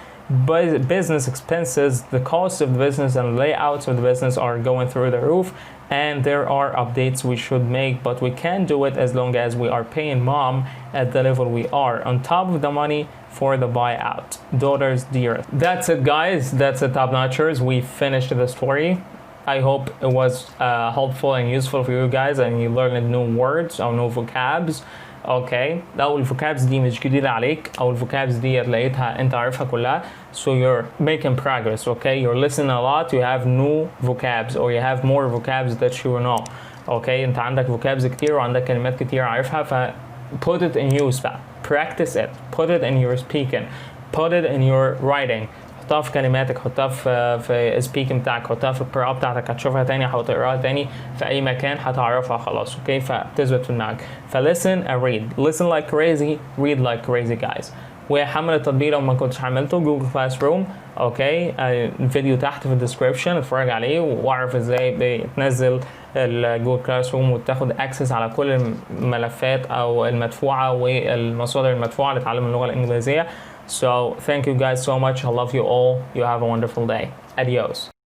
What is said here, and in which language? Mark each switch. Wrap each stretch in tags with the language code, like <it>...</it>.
<en>But business expenses, the cost of the business and layouts of the business are going through the roof, and there are updates we should make, but we can't do it as long as we are paying mom at the level we are. On top of the money for the buyout. Daughter's dearest. That's it, guys. That's it, top notchers. We finished the story. I hope it was helpful and useful for you guys and you learned new words or new vocabs.</en> <ar>اوكي لو الفوكابز دي مش جديدة عليك او الفوكابز دي لقيتها انت عارفها كلها,</ar> <en>so you're making progress. Okay, you're listening a lot, you have new vocabs or you have more vocabs that you know.</en> <ar>اوكي انت عندك vocabs كتير وعندك كلمات كتير عارفها, ف</ar> <en>put it in use</en> <ar>بقى,</ar> <en>practice it, put it in your speaking, put it in your writing.</en> <ar>حطها في كلماتك, حطها في speaking بتاعك, حطها في القراءة بتاعتك, هتشوفها تاني او تقراها تاني في اي مكان هتعرفها خلاص. اوكي, فتثبت في دماغك.</ar> <en>listen and read, listen like crazy, read like crazy guys.</en> <ar>وحمل التطبيق لو ما كنتش حملته, جوجل كلاس روم. اوكي, الفيديو تحت في الديسكريبشن, اتفرج عليه واعرف ازاي بتنزل الجوجل كلاس روم وتاخد اكسس على كل الملفات او المدفوعة والمصادر المدفوعة لتعلم اللغة الانجليزية.</ar> <en>So thank you guys so much. I love you all. You have a wonderful day. Adios.</en>